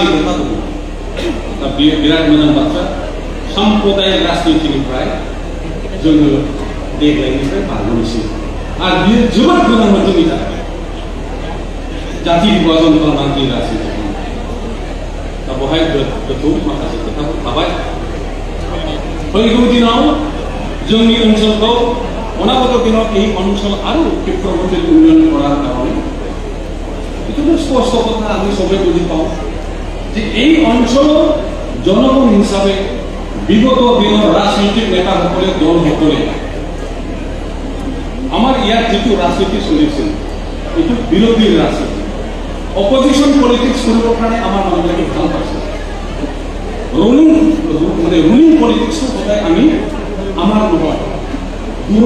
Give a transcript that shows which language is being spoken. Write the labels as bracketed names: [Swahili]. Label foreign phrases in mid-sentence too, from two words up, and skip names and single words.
[Bodo] खोथा दङ दा बेयो बिराद मोजां बाथ्रा साम्प्रदायिक राजनितिनिफ्राय जोङो देग्लायनिफ्राय बारग'नोसै आरो बियो जोबोद गोनांमोन जोंनि थाखाय जाति विभाजन खालामनानै राजनिति दा बहाय गोथौ माखासे खोथाफोर थाबाय फैगौ दिनाव जोंनि ओनसोलखौ अनागत दिनाव [Assamese] এই অঞ্চল আৰু ক্ষেত্ৰমতে উন্নয়ন কৰাৰ কাৰণে এইটো স্পষ্ট কথা আমি সবাই বুজি পাওঁ যে এই অঞ্চলৰ জনগণ হিসাবে বিগত দিনৰ ৰাজনৈতিক নেতাসকলে দলসকলে আমাৰ ইয়াত যিটো ৰাজনীতি চলিছিল এইটো বিৰোধীৰ ৰাজনীতি [English] opposition politics [Assamese] কৰিবৰ কাৰণে আমাৰ মানুহবিলাকে ভাল পাইছে [English] ruling politicsটো [Assamese] সদায় আমি আমাৰ নহয় দূৰৰ